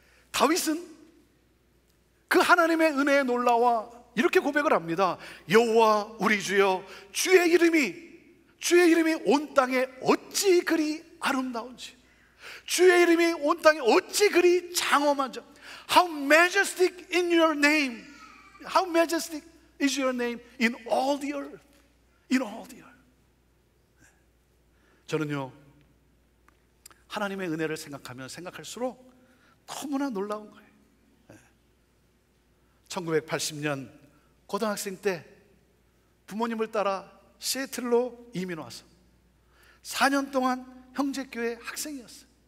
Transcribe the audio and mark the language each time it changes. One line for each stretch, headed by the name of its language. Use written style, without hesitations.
Korean: 다윗은 그 하나님의 은혜에 놀라와 이렇게 고백을 합니다. 여호와 우리 주여, 주의 이름이 온 땅에 어찌 그리 아름다운지, 주의 이름이 온 땅에 어찌 그리 장엄한지.
English: How majestic in your name, how majestic is your name in all the earth, in all the earth.
Korean: 저는요, 하나님의 은혜를 생각하면 생각할수록 너무나 놀라운 거예요. 1980년 고등학생 때 부모님을 따라 시애틀로 이민 와서 4년 동안 형제교회 학생이었어요.